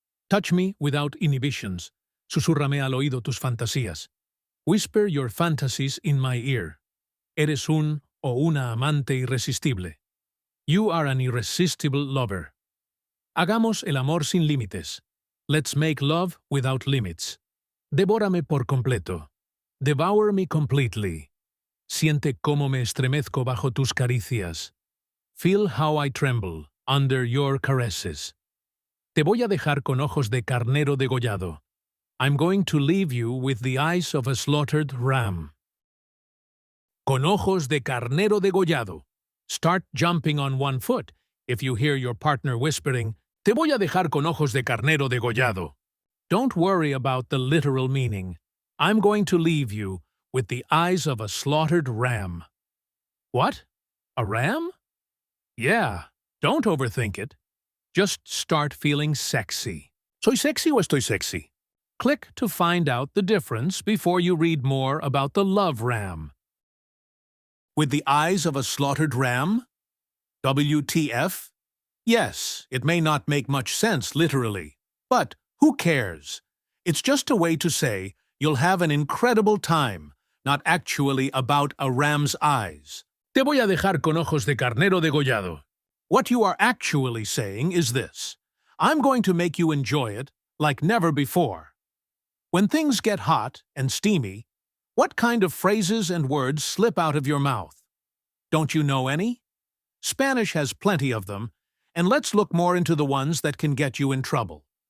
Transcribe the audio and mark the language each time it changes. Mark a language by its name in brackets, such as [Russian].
[English] Touch me without inhibitions. [Spanish] Susúrrame al oído tus fantasías. [English] Whisper your fantasies in my ear. [Spanish] Eres un o una amante irresistible. [English] You are an irresistible lover. [Spanish] Hagamos el amor sin límites. [English] Let's make love without limits. [Spanish] Devórame por completo. [English] Devour me completely. [Spanish] Siente cómo me estremezco bajo tus caricias. [English] Feel how I tremble under your caresses. [Spanish] Te voy a dejar con ojos de carnero degollado. [English] I'm going to leave you with the eyes of a slaughtered ram. [Spanish] Con ojos de carnero degollado. [English] Start jumping on one foot if you hear your partner whispering, [Spanish] Te voy a dejar con ojos de carnero degollado. [English] Don't worry about the literal meaning. I'm going to leave you with the eyes of a slaughtered ram. What? A ram? Yeah, don't overthink it. Just start feeling sexy. [Spanish] ¿Soy sexy o estoy sexy? [English] Click to find out the difference before you read more about the love ram. With the eyes of a slaughtered ram? WTF? Yes, it may not make much sense literally, but who cares? It's just a way to say you'll have an incredible time, not actually about a ram's eyes. [Spanish] Te voy a dejar con ojos de carnero degollado. [English] What you are actually saying is this. I'm going to make you enjoy it like never before. When things get hot and steamy, what kind of phrases and words slip out of your mouth? Don't you know any? Spanish has plenty of them, and let's look more into the ones that can get you in trouble.